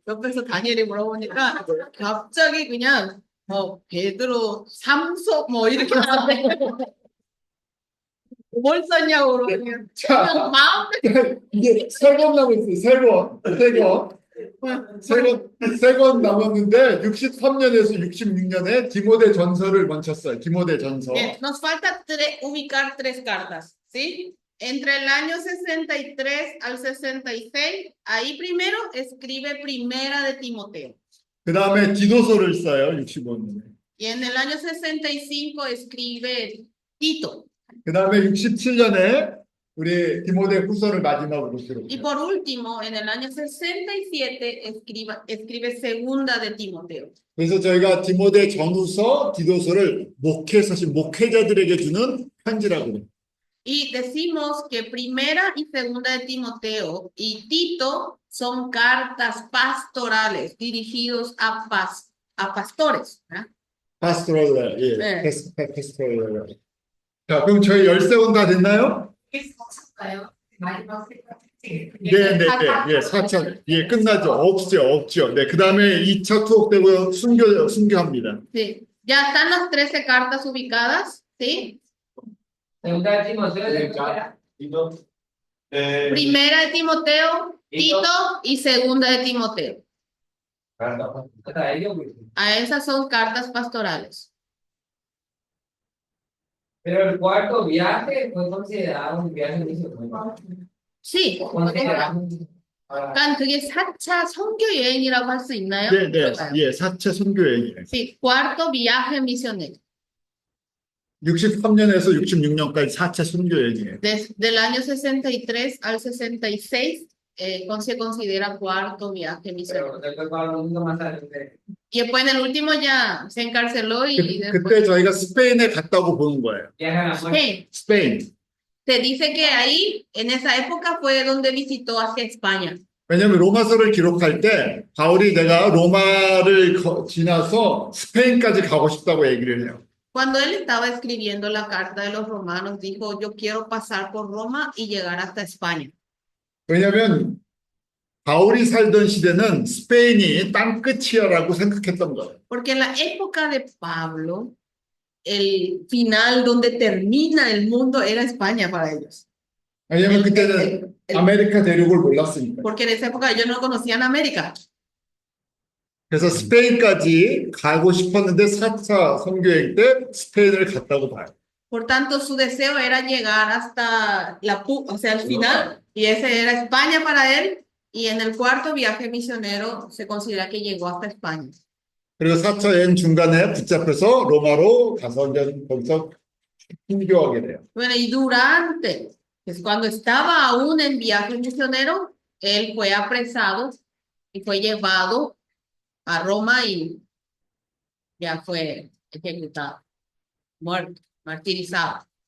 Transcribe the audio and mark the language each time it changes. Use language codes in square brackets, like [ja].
[ko] 옆에서 다니엘이 물어보니까 갑자기 그냥 베드로 3서 뭐 이렇게 나왔대. 뭘 썼냐고 그러더니 자, 마음대로. 이게 3권 남았어요. 3권 남았는데 63년에서 66년에 디모데 전서를 먼저 써요. 디모데 전서. [es] Bien, nos falta ubicar 3 cartas, ¿sí? Entre el año 63 al 66, ahí primero escribe Primera de Timoteo. [ko] 그 다음에 디도서를 써요, 65년에. [es] Y en el año 65 escribe Tito. [ko] 그 다음에 67년에 우리 디모데 후서를 마지막으로 [es] Y [ko] 기록해요. [es] por último, en el año 67 escribe Segunda de Timoteo. [ko] 그래서 저희가 디모데 전후서, 디도서를 목회서신 목회자들에게 주는 편지라고 해요. [es] Y decimos que Primera y Segunda de Timoteo y Tito son cartas pastorales dirigidos a pastores, ¿verdad? [ko] 파스토럴, 예, 네. 파스토럴. 자, 그럼 저희 13권 다 됐나요? 있었을까요? 마지막 네, 네, 네, 예, 4차, 예, 끝나죠. 없죠. 네, 그 다음에 2차 투옥되고요, 순교합니다. [es] Sí. Ya están las 13 cartas ubicadas, ¿sí? Segunda de Timoteo, tercera. Tito. Primera de Timoteo, Tito y Segunda de Timoteo. Hasta ellos, güey. A esas son cartas pastorales. Pero el cuarto viaje fue considerado un viaje misionero. Sí. Considerado. [ko] 약간 그게 4차 선교 여행이라고 할 수 있나요? 네, 네, 예, 4차 선교여행이에요. [es] Sí, cuarto viaje misionero. [ko] 63년에서 66년까지 4차 선교여행이에요. [es] Del año 63 al 66 se considera cuarto viaje misionero. Pero después Pablo nunca más salió de Y después en el último ya se encarceló y [ko] 그때 [es] después... [ko] 저희가 스페인에 갔다고 보는 거예요. [es] viaje a la muerte. Sí, [ko] 스페인. [es] se dice que ahí, en esa época, fue donde visitó hacia España. [ko] 왜냐하면 로마서를 기록할 때 바울이 내가 로마를 지나서 스페인까지 가고 싶다고 얘기를 해요. [es] Cuando él estaba escribiendo la carta de los romanos, dijo, yo quiero pasar por Roma y llegar hasta España. [ko] 왜냐하면 바울이 살던 시대는 스페인이 땅 끝이야라고 생각했던 거예요. [es] Porque en la época de Pablo, el final donde termina el mundo era España para ellos. [ko] 왜냐하면 그때는 아메리카 대륙을 몰랐으니까. [es] Porque en esa época ellos no conocían América. [ko] 그래서 스페인까지 가고 싶었는데 4차 선교행 때 스페인을 갔다고 봐요. [es] Por tanto, su deseo era llegar hasta el final, y ese era España para él, y en el cuarto viaje misionero se considera que llegó hasta España. [ko] 그리고 4차 여행 중간에 붙잡혀서 로마로 가서 이제 거기서 순교하게 돼요. [es] Bueno, y durante, pues cuando estaba aún en viaje misionero, él fue apresado y fue llevado a Roma y ya fue ejecutado, muerto, martirizado.